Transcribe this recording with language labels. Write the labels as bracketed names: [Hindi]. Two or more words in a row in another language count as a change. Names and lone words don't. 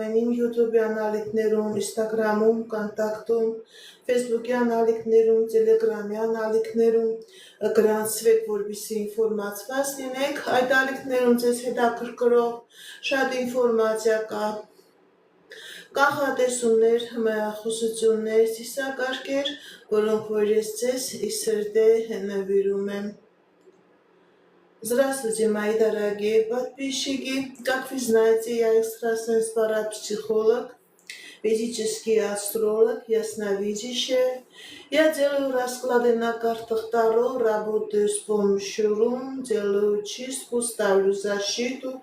[Armenian] են իմ YouTube-յան ալիքներում, Instagram-ում, Կոնտակտում, Facebook-յան ալիքներում, Telegram-յան ալիքներում, գրանցվեք, որպեսզի ինֆորմացված լինեք։ Այդ ալիքներում ձեզ հետաքրքրող շատ ինֆորմացիա կա, կանխատեսումներ, հմայախոսություններ, ծիսակարգեր, որոնք որ ես ձեզ իսրդե նվիրում եմ։ [Russian] Здравствуйте, мои дорогие подписчики. Как вы знаете, я экстрасенс-парапсихолог, физический астролог, ясновидящая. Я делаю расклады на картах Таро, работаю с помощью рун, делаю чистку, ставлю защиту.